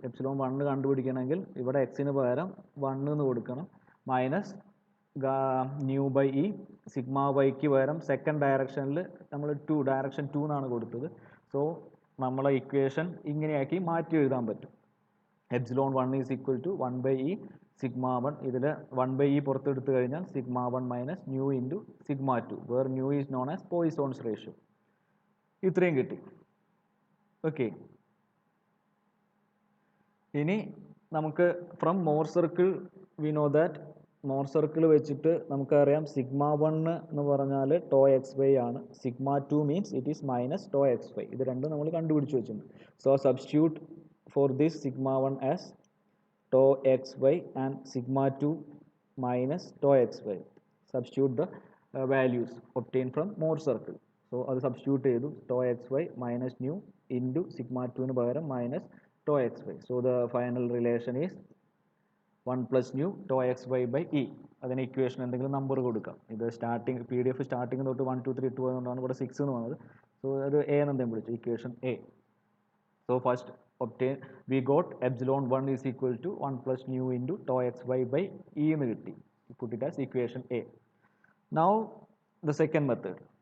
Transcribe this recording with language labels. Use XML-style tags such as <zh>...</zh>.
<ml>Epsilon 1 കണ്ടുപിടിക്കണമെങ്കിൽ ഇവിടെ എക്സിന് പകരം 1 എന്ന് കൊടുക്കണം, minus nu by E sigma വൈക്ക് പകരം സെക്കൻഡ് ഡയറക്ഷനിൽ നമ്മൾ ഡയറക്ഷൻ 2 എന്നാണ് കൊടുത്തത്. സോ നമ്മളെ ഇക്വേഷൻ ഇങ്ങനെയാക്കി മാറ്റി എഴുതാൻ പറ്റും.</ml> <en>epsilon 1 is equal to 1 by E sigma 1.</en> <ml>ഇതിൽ 1 by E പുറത്തെടുത്തു കഴിഞ്ഞാൽ</ml> <en>sigma 1 minus nu into sigma 2, where nu is known as Poisson's ratio.</en> <ml>ഇത്രയും കിട്ടി. ഓക്കെ, ഇനി നമുക്ക് from more circle</ml> <en>we know that</en> <ml>more circle വെച്ചിട്ട് നമുക്കറിയാം സിഗ്മ 1 എന്ന് പറഞ്ഞാൽ ടോ എക്സ് വൈ ആണ്, sigma 2 means</ml> <en>It is minus tau x y.</en> <ml>ഇത് രണ്ടും നമ്മൾ കണ്ടുപിടിച്ച് വെച്ചിട്ടുണ്ട്.</ml> <en>So substitute for this sigma 1 as tau x y and sigma 2 minus tau x y. Substitute the values obtain from Mohr circle.</en> <ml>So അത് substitute ചെയ്തു.</ml> <en>Tau x y minus nu into sigma 2 പകരം minus tau xy. So the final relation is 1 plus nu tau xy by E.</en> <ml>അതിന് equation എന്തെങ്കിലും number കൊടുക്കാം. ഇത് starting PDF starting തൊട്ട് 1 2 3 2 അതുകൊണ്ടാണ് ഇവിടെ 6 എന്ന് വന്നത്. സോ അത് എ എന്ന് എന്തെങ്കിലും വിളിച്ചു, equation A.</ml> <en>so first obtain we got epsilon 1 is equal to 1 plus nu into tau xy by E</en> <ml>എന്ന് കിട്ടി.</ml> <en>Put it as equation A. Now the second method.</en>